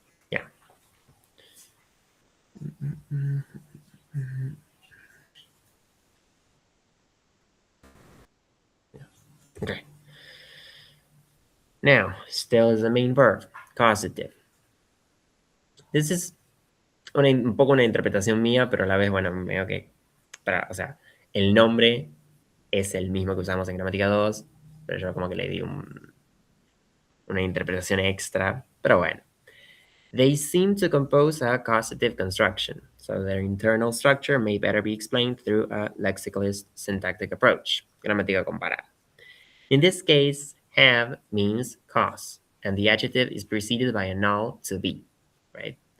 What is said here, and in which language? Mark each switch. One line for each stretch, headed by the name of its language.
English: Yeah. Okay. Now, still is the main verb, causative. This is
Spanish: un poco una interpretación mía, pero a la vez, bueno, medio que, o sea, el nombre es el mismo que usamos en gramática 2, pero yo como que le di una interpretación extra, pero bueno.
English: They seem to compose a causative construction, so their internal structure may better be explained through a lexicalist syntactic approach, gramática comparada. In this case, have means cause, and the adjective is preceded by a null to be, right?